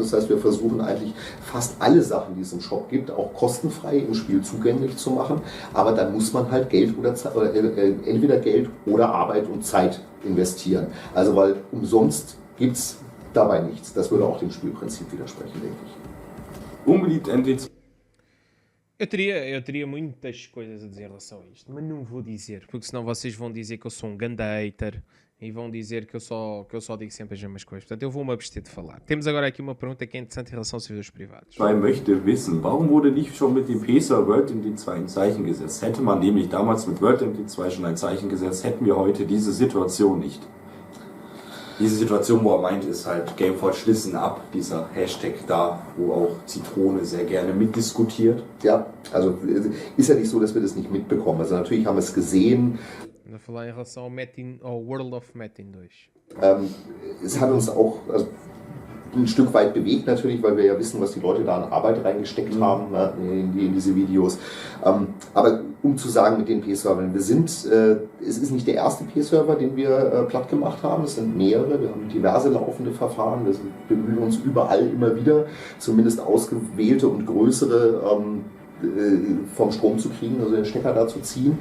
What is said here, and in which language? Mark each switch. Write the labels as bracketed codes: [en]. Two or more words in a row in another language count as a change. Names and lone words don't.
[de] Das heißt, wir versuchen eigentlich fast alle Sachen, die es im Shop gibt, auch kostenfrei im Spiel zugänglich zu machen. Aber dann muss man halt Geld oder entweder Geld oder Arbeit und Zeit investieren. Also weil umsonst gibt es dabei nichts. Das würde auch dem Spielprinzip widersprechen, denke ich. Unbeliebt NT2. [pt] Eu teria muitas coisas a dizer em relação a isto, mas não vou dizer, porque senão vocês vão dizer que eu sou ganda hater e vão dizer que eu só digo sempre as mesmas coisas. Portanto, eu vou-me abster de falar. Temos agora aqui uma pergunta que é interessante em relação aos servidores privados. [de] Ich möchte wissen, warum wurde nicht schon mit dem PESA World MD2 ein Zeichen gesetzt? Hätte man nämlich damals mit World MD2 schon ein Zeichen gesetzt, hätten wir heute diese Situation nicht. Diese Situation, wo er meint, ist halt Gameport schließen ab, dieser Hashtag da, wo auch Zitrone sehr gerne mitdiskutiert. Ja, also ist ja nicht so, dass wir das nicht mitbekommen. Also natürlich haben wir es gesehen. [pt] Vou falar em relação ao World of Metin 2. [de] Es hat uns auch ein Stück weit bewegt natürlich, weil wir ja wissen, was die Leute da an Arbeit reingesteckt haben in diese Videos. Aber um zu sagen mit den P-Servern, es ist nicht der erste P-Server, den wir platt gemacht haben, es sind mehrere, wir haben diverse laufende Verfahren, wir bemühen uns überall immer wieder, zumindest ausgewählte und größere vom Strom zu kriegen, also den Stecker da zu ziehen.